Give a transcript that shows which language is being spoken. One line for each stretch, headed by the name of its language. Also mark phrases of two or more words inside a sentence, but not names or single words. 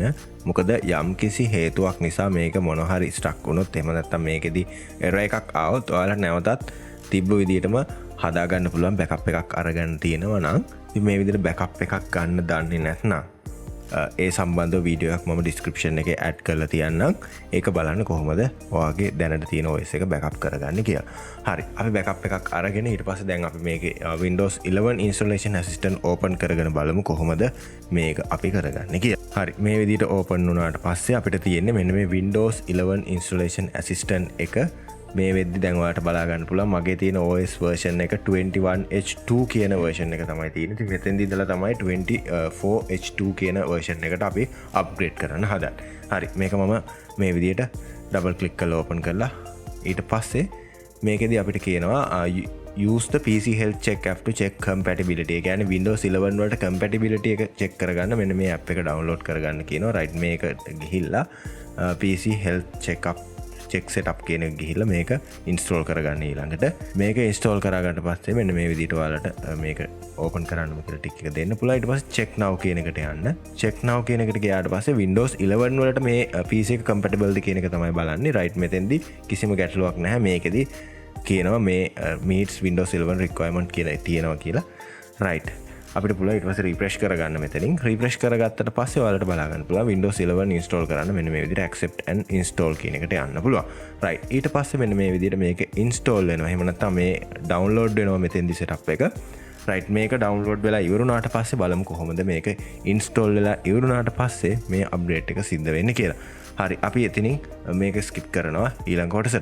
Sinhala: මොකද යම්කිසි හේතුවක් නිසා මේක මොන හරි ස්ටක් වුණොත් එහෙම නැත්නම් මේකෙදි error එකක් ආවොත් ඔයාලා නැවතත් තිබ්බ විදිහටම හදාගන්න පුළුවන් බෑකප් එකක් අරගෙන තියෙනවා නම් ඉතින් මේ විදිහට බෑකප් එකක් ගන්න දන්නේ නැත්නම් ඒ සම්බන්ධ වීඩියෝයක් මම ඩිස්ක්‍රිප්ෂන් එකේ ඇඩ් කරලා තියන්නම්. ඒක බලන්න කොහොමද ඔයාගේ දැනට තියෙන OS එක බෑකප් කරගන්නේ කියලා. හරි. අපි බෑකප් එකක් අරගෙන ඊට පස්සේ දැන් අපි මේකේ
English: Windows 11 installation assistant open
Sinhala: කරගෙන බලමු කොහොමද මේක අපි කරගන්නේ කියලා. හරි. මේ විදිහට open වුණාට පස්සේ අපිට තියෙන්නේ මෙන්න මේ
English: Windows 11 installation assistant
Sinhala: එක මේ වෙද්දි දැන් ඔයාලට බලා ගන්න පුළුවන් මගේ තියෙන
English: OS version
Sinhala: එක 21H2 කියන version එක තමයි තියෙන්නේ. ඉතින් මෙතෙන්දී ඉඳලා තමයි 24H2 කියන version එකට අපි upgrade කරන්න හදන්නේ. හරි මේක මම මේ විදිහට
English: double click
Sinhala: කරලා open කරලා ඊට පස්සේ මේකෙදී අපිට කියනවා
English: use the PC health check app to check compatibility.
Sinhala: ඒ කියන්නේ Windows 11 වලට compatibility එක check කරගන්න මෙන්න මේ app එක download කරගන්න කියනවා. right මේක ගිහිල්ලා
English: PC health check up check setup
Sinhala: කියන එක ගිහිල්ලා මේක install කරගන්න ඊළඟට මේක install කරගන්න පස්සේ මෙන්න මේ විදිහට ඔයාලට මේක open කරන්නම කියලා ටික එක දෙන්න පුළුවන්. ඊට පස්සේ
English: check now
Sinhala: කියන එකට යන්න.
English: check now
Sinhala: කියන එකට ගියාට පස්සේ Windows 11 වලට මේ PC එක compatible ද කියන එක තමයි බලන්නේ. right මෙතෙන්දී කිසිම ගැටලුවක් නැහැ. මේකෙදි කියනවා මේ
English: meets Windows 11 requirement
Sinhala: කියලා තියෙනවා කියලා. right අපිට පුළුවන් ඊට පස්සේ refresh කරගන්න මෙතනින්. refresh කරගත්තට පස්සේ ඔයාලට බලා ගන්න පුළුවන් Windows 11 install කරන්න මෙන්න මේ විදිහට
English: accept and install
Sinhala: කියන එකට යන්න පුළුවන්. right ඊට පස්සේ මෙන්න මේ විදිහට මේක install වෙනවා. එහෙම නැත්නම් මේ download වෙනවා මෙතෙන්දි setup එක. right මේක download වෙලා ඉවරුණාට පස්සේ බලමු කොහොමද මේක install වෙලා ඉවරුණාට පස්සේ මේ update එක සිද්ධ වෙන්නේ කියලා. හරි අපි එතනින් මේක skip කරනවා ඊළඟ කොටසට.